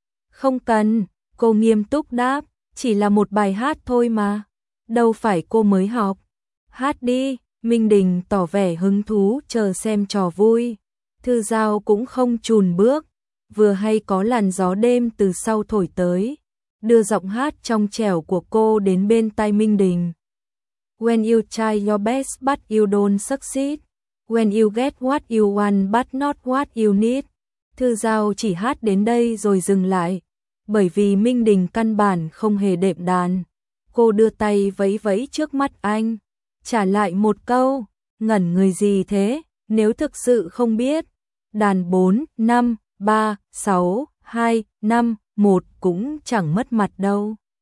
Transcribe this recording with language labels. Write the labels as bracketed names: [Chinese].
[Vietnamese] Không cần, cô nghiêm túc đáp, chỉ là một bài hát thôi mà, đâu phải cô mới học. Hát đi, Minh Đình tỏ vẻ hứng thú chờ xem trò vui. Thư Giao cũng không chùn bước, vừa hay có làn gió đêm từ sau thổi tới, đưa giọng hát trong trẻo của cô đến bên tai Minh Đình. [English] When you try your best but you don't succeed. When you get what you want but not what you need. [Vietnamese] Thư Giao chỉ hát đến đây rồi dừng lại. Bởi vì Minh Đình căn bản không hề đệm đàn. Cô đưa tay vẫy vẫy trước mắt anh. Trả lại một câu. Ngẩn người gì thế? Nếu thực sự không biết. Đàn 4, 5, 3, 6, 2, 5, 1 cũng chẳng mất mặt đâu.